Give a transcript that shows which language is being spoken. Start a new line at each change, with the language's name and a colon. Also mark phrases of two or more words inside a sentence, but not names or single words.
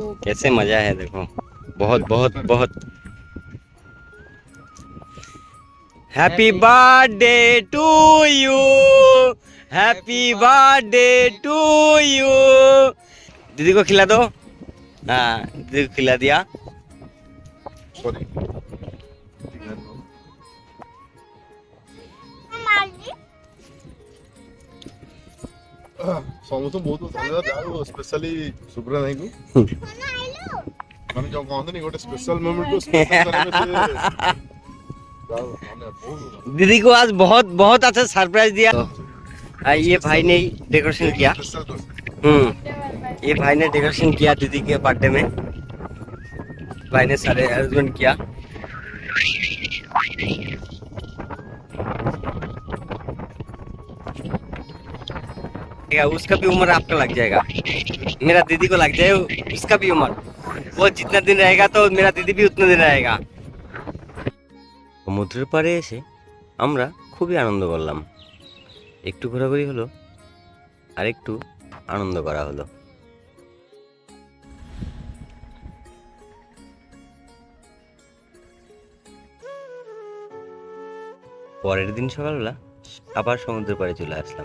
Hindi: कैसे मजा है, देखो बहुत बहुत बहुत।
English: happy birthday to you, happy birthday to you.
Hindi: दीदी को खिला दो, हाँ दीदी को खिला दिया।
Odia: सॉरी ସମସ୍ତଙ୍କୁ ବହୁତ ଧନ୍ୟବାଦ ଯାହା ସ୍ପେଶାଲି ସୁବ୍ରା ଭାଇଙ୍କୁ ମାନେ ଯୋଉ କହନ୍ତିନି ଗୋଟେ
English: special moment
Odia: କୁ ସ୍ପେଶାଲ
Hindi: दीदी को आज बहुत बहुत अच्छा सरप्राइज दिया। ये भाई ने डेकोरेशन किया। ये भाई ने डेकोरेशन किया दीदी के बर्थडे में। भाई ने सारे अरेंजमेंट किया। उसका भी उम्र आपका लग जाएगा, मेरा दीदी को लग जाए उसका भी उम्र। वो जितना दिन रहेगा तो मेरा दीदी भी उतना दिन रहेगा।
Bangla: সমুদ্রের পাড়ে এসে আমরা খুবই আনন্দ করলাম। একটু ঘোরাঘুরি হলো আর একটু আনন্দ করা হলো। পরের দিন সকালবেলা আবার সমুদ্রের পাড়ে চলে আসলাম।